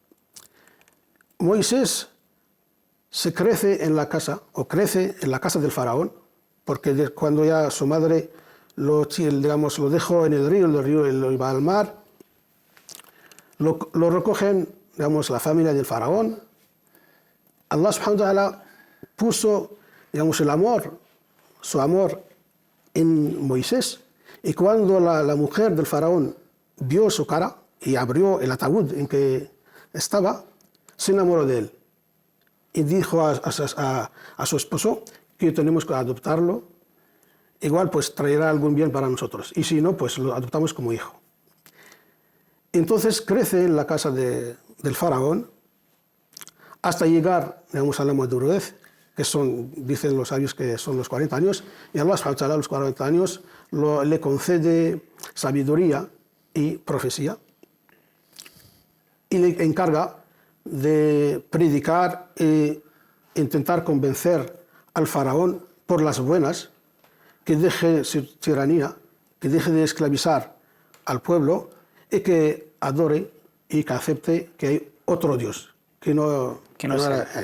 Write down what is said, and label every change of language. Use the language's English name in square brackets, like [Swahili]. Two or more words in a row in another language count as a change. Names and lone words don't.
[Spanish] Moisés crece en la casa del faraón, porque cuando ya su madre lo dejó en el río lo lleva al mar, lo recogen, digamos, la familia del faraón. [Arabic] الله سبحانه وتعالى [Spanish] puso, digamos, su amor en Moisés, y cuando la mujer del faraón vio su cara y abrió el ataúd en que estaba, se enamoró de él y dijo a su esposo que tenemos que adoptarlo, igual pues traerá algún bien para nosotros, y si no, pues lo adoptamos como hijo. Entonces crece en la casa del faraón hasta llegar, digamos, a la madurez, que dicen los sabios que son los 40 años, y [Arabic] الله سبحانه وتعالى [Spanish] a los 40 años le concede sabiduría y profecía, y le encarga de predicar e intentar convencer al faraón por las buenas que deje su tiranía, que deje de esclavizar al pueblo y que adore y que acepte que hay otro Dios, que no era él.